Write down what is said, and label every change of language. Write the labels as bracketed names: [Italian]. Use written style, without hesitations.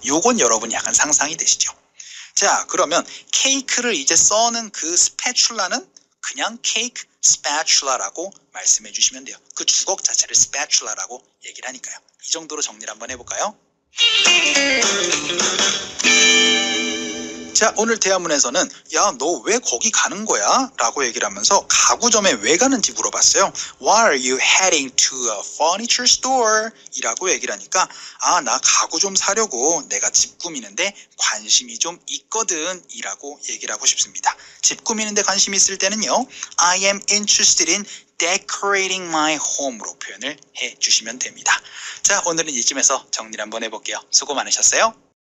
[Korean] 요건 여러분 약간 상상이 되시죠? 자, 그러면 케이크를 이제 써는 그 스패츌라는 그냥 케이크 spatula라고 말씀해 주시면 돼요. 그 주걱 자체를 spatula라고 얘기를 하니까요. 이 정도로 정리를 한번 해볼까요? 자, 오늘 대화문에서는 야, 너 왜 거기 가는 거야? 라고 얘기를 하면서 가구점에 왜 가는지 물어봤어요. [English] Why are you heading to a furniture store? [Korean] 이라고 얘기를 하니까 아, 나 가구 좀 사려고 내가 집 꾸미는데 관심이 좀 있거든 이라고 얘기를 하고 싶습니다. 집 꾸미는데 관심이 있을 때는요, [English] I am interested in decorating my home [Korean] 으로 표현을 해주시면 됩니다. 자, 오늘은 이쯤에서 정리를 한번 해볼게요. 수고 많으셨어요.